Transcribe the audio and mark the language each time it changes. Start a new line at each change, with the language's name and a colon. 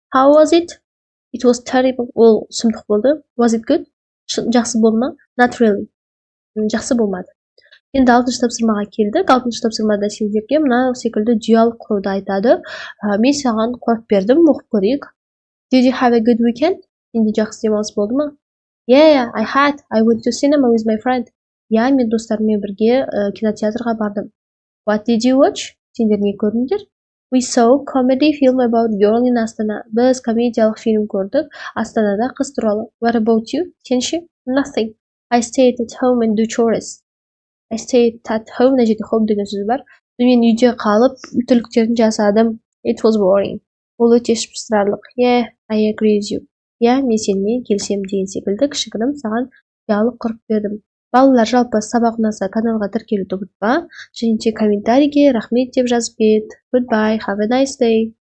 English: How was it? It was terrible.
Kazakh: Ол сұмдық болды.
English: Was it good?
Kazakh: Жақсы болды ма?
English: Not really.
Kazakh: Жақсы болмады. Енді 6-шы тапсырмаға келдік. 6-шы тапсырмада сендерге мына секілді диалог құруды айтады. Мен саған қойып бердім, оқып көрейік.
English: Did you have a good weekend?
Kazakh: Сенде жақсы демалыс болды ма?
English: I had. I went to cinema with my friend.
Kazakh: иә, мен достарыммен бірге кинотеатрға бардым.
English: What did you watch?
Kazakh: Сендер не көрдіңдер?
English: We saw comedy film about girl in Astana.
Kazakh: Біз комедиялық фильм көрдік, Астанада қыз туралы.
English: What about you?
Kazakh: Сен ше?
English: Nothing. I stayed at home and do chores. I stayed at home,
Kazakh: мына жерде home деген сөз бар. Мен үйде қалып, түліктерін жасадым.
English: It was boring.
Kazakh: Ол өте ішпыстырарлық.
English: Yeah, I agree with you.
Kazakh: иә, мен сенімен келісемін деген секілді кішігірім саған диалог құрып бердім. Балалар, жалпы сабақ ұнаса каналға тіркелуді ұмытпа, және де комментарийге рахмет деп жазып кет.
English: Goodbye, have a nice day.